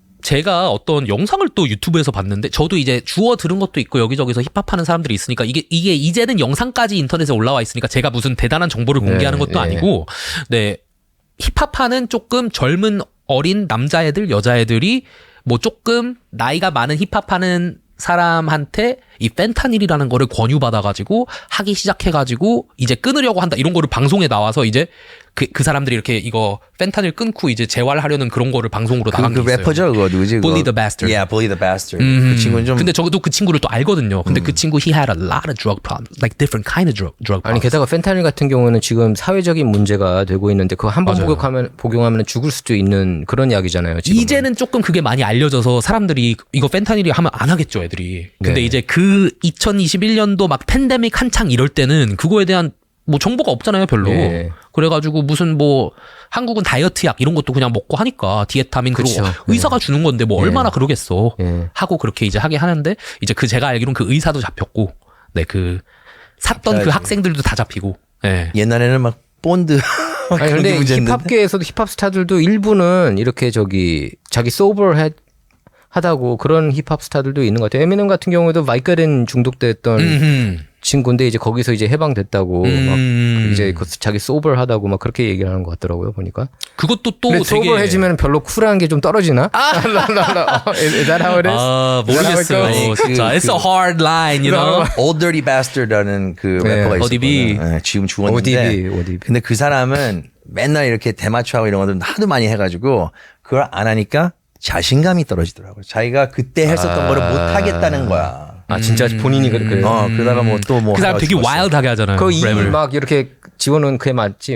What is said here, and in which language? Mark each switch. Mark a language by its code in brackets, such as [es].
[ko] 제가 어떤 영상을 또 유튜브에서 봤는데 저도 이제 주워 들은 것도 있고 여기저기서 힙합하는 사람들이 있으니까 이게 이제는 영상까지 인터넷에 올라와 있으니까 제가 무슨 대단한 정보를 공개하는 것도 아니고 네 힙합하는 조금 젊은 어린 남자애들 여자애들이 뭐 조금 나이가 많은 힙합하는 사람한테 이 펜타닐이라는 거를 권유받아가지고 하기 시작해가지고 이제 끊으려고 한다 이런 거를 방송에 나와서 이제 그 사람들이 이렇게 이거 펜타닐 끊고 이제 재활하려는 그런 거를 방송으로 나간 게 있어요. 래퍼죠 그거 누구지? [en] Bully the Bastard. Yeah, Bully the Bastard. [ko] 그 친구는 좀. 근데 저도 그 친구를 또 알거든요. 근데 그 친구 [en] he had a lot of drug problems, like different kind of drug problems. [ko] 아니 게다가 펜타닐 같은 경우는 지금 사회적인 문제가 되고 있는데 그거 한 번 복용하면 죽을 수도 있는 그런 약이잖아요. 지금은. 이제는 조금 그게 많이 알려져서 사람들이 이거 펜타닐이 하면 안 하겠죠, 애들이. 근데 네. 이제 그 2021년도 막 팬데믹 한창 이럴 때는 그거에 대한 뭐 정보가 없잖아요, 별로. 네. 그래가지고 무슨 뭐 한국은 다이어트 약 이런 것도 그냥 먹고 하니까 디에타민 그리고 그쵸. 의사가 주는 건데 뭐 얼마나 그러겠어. 네. 하고 그렇게 이제 하게 하는데 이제 그 제가 알기로는 그 의사도 잡혔고, 네 그 샀던 그 학생들도 다 잡히고. 네. 옛날에는 막 본드. 아니 근데 힙합계에서도 힙합 스타들도 일부는 이렇게 자기 소버 하다고 그런 힙합 스타들도 있는 것 같아요. 에미넴 같은 경우에도 바이카린 중독됐던 친구인데 이제 거기서 이제 해방됐다고 막 이제 자기 소버하다고 막 그렇게 얘기를 하는 것 같더라고요 보니까. 그것도 또 근데 되게 소버해지면 별로 쿨한 게 좀 떨어지나? [en] Is that how it is? [ko] 아 모르겠어요. 아니, 진짜 [en] it's a hard line, you know. [ko] Old Dirty Bastard라는 그 네. 래퍼가 [en] ODB. [ko] 있었거든. 네, 지금 죽었는데. [en] ODB. [ko] 근데 그 사람은 맨날 이렇게 대마초하고 이런 것들 하도 많이 해가지고 그걸 안 하니까 자신감이 떨어지더라고요. 자기가 그때 했었던 거를 못 하겠다는 거야. 아 진짜 본인이 그래. 그러다가 뭐 또 뭐. 그 사람 되게 와일드하게 하잖아요. 그 이 랩을. 막 이렇게 지원은 그게 맞지?